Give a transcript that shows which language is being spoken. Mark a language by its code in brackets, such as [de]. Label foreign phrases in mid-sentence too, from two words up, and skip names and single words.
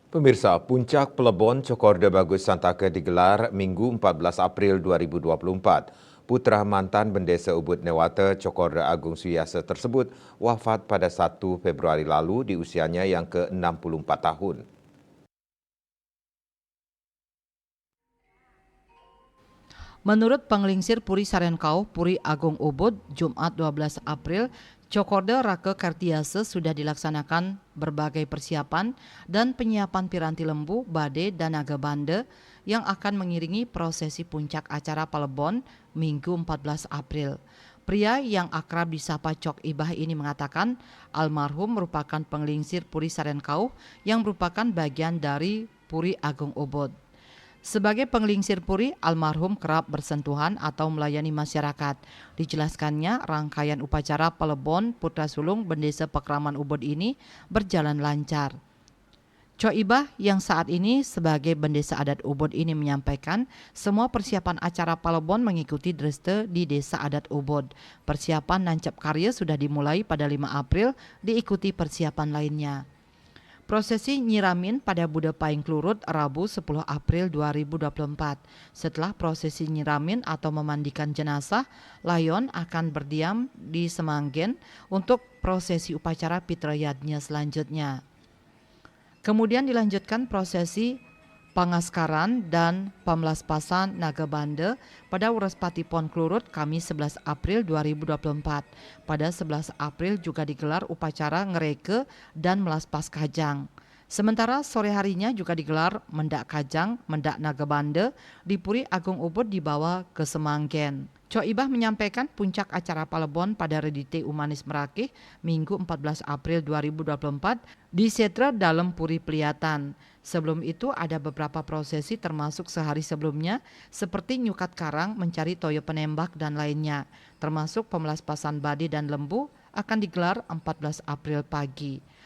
[id] Pemirsa, Puncak Plebon Cokorda Bagus Santaka digelar Minggu 14 April 2024. Putra mantan Bendesa Ubud Newata Cokorda Agung Suyasa tersebut wafat pada 1 Februari lalu di usianya yang ke-64 tahun. Menurut Penglingsir Puri Sarenkau, Puri Agung Ubud, Jumat 12 April, Cokorda Rake Kartiase sudah dilaksanakan berbagai persiapan dan penyiapan piranti lembu, bade, dan naga bande yang akan mengiringi prosesi puncak acara Palebon Minggu 14 April. Pria yang akrab disapa Cok Ibah ini mengatakan almarhum merupakan penglingsir Puri Sarenkau yang merupakan bagian dari Puri Agung Ubud. Sebagai penglingsir Puri, almarhum kerap bersentuhan atau melayani masyarakat. Dijelaskannya, rangkaian upacara Pelebon Putra Sulung Bendesa Pakraman Ubud ini berjalan lancar. Coibah yang saat ini sebagai Bendesa Adat Ubud ini menyampaikan semua persiapan acara Palebon mengikuti dreste di Desa Adat Ubud. Persiapan nancap karya sudah dimulai pada 5 April, diikuti persiapan lainnya. Prosesi nyiramin pada Buda Paing Klurut Rabu 10 April 2024. Setelah prosesi nyiramin atau memandikan jenazah, layon akan berdiam di Semanggen untuk prosesi upacara Pitrayadnya selanjutnya. Kemudian dilanjutkan prosesi Pangaskaran dan Pamlaspasan Naga Bande pada Urespati Pon Klurut Kamis 11 April 2024. Pada 11 April juga digelar upacara ngereke dan melaspas kajang. Sementara sore harinya juga digelar mendak kajang, mendak naga bande di Puri Agung Ubud dibawa ke Semanggen. Coibah menyampaikan puncak acara Palebon pada Redite Umanis Merakih Minggu 14 April 2024 di Setra dalam Puri Peliatan. Sebelum itu ada beberapa prosesi termasuk sehari sebelumnya seperti nyukat karang, mencari toyo penembak dan lainnya. Termasuk pemelaspasan badi dan lembu akan digelar 14 April pagi.